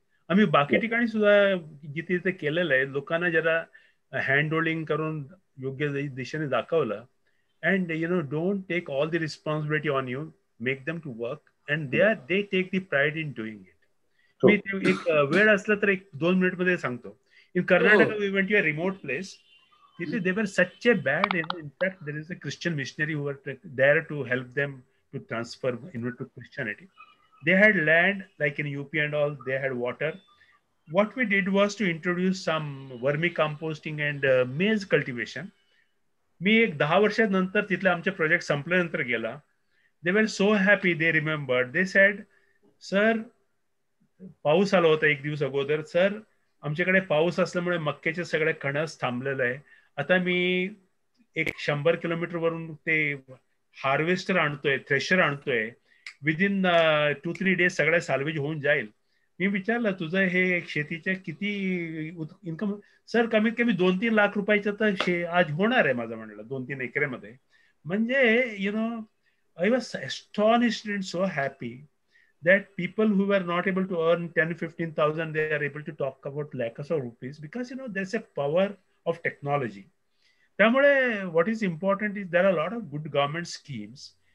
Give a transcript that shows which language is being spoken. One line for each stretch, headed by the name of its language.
Marathi: आम्ही बाकी ठिकाणी सुद्धा जिथे जिथे केलेलं आहे, लोकांना जरा हँड होल्डिंग करून योग्य दिशेने दाखवलं.
English: And don't take all the responsibility on you, make them to work and they take the pride in doing it.
Marathi: मी एक वेळ असला तर 1-2 मिनिटमध्ये सांगतो.
English: In Karnataka we went to a remote place. They were such a bad, in fact, there is a Christian missionary who were there to help them to transfer to Christianity. They had land like in UP and all, they had water. What we did was to introduce some vermicomposting and maize cultivation.
Marathi: मी एक 10 वर्षानंतर तिथले आमचे project संपल्यानंतर गेला.
English: They were so happy, they remembered. They said, sir,
Marathi: पाऊस आला होता 1 दिवस अगोदर. सर, आमच्याकडे पाऊस असल्यामुळे मक्याचे सगळे कणस थांबलेलं आहे. आता मी 100 किलोमीटर वरून ते हार्वेस्टर आणतोय, थ्रेशर आणतोय.
English: within 2-3 days
Marathi: सगळ्या साल्वेज होऊन जाईल. मी विचारलं, तुझं हे शेतीच्या किती इन्कम? सर, कमीत कमी 2-3 लाख रुपयाचं तर आज होणार आहे माझं, म्हणलं 2-3 एकरेमध्ये. म्हणजे
English: I was astonished and so happy that people who were not able to earn 10,000-15,000, they are able to talk about lakhs of rupees because there's a power of technology.
Marathi: त्यामुळे
English: what is important is there are a lot of good government schemes.